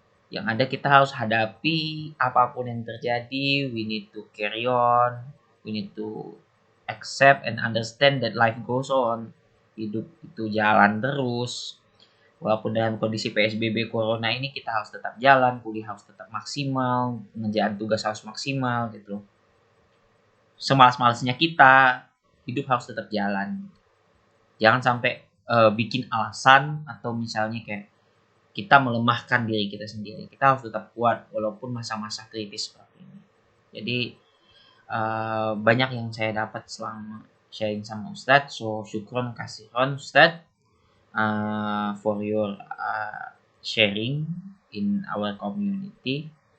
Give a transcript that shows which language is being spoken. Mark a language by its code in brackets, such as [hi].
[id] Yang ada kita harus hadapi apapun yang terjadi. [en] We need to carry on, we need to accept and understand that life goes on. [id] Hidup itu jalan terus. Walaupun dalam kondisi PSBB Corona ini kita harus tetap jalan, kuliah harus tetap maksimal, pengerjaan tugas harus maksimal gitu. Semalas-malasnya kita, hidup harus tetap jalan. Jangan sampai bikin alasan atau misalnya kayak kita melemahkan diri kita sendiri. Kita harus tetap kuat walaupun masa-masa kritis seperti ini. Jadi banyak yang saya dapat selama sharing sama Ustadz. [en] So [ar] syukron kasiron [en] Ustadz for your sharing in our community.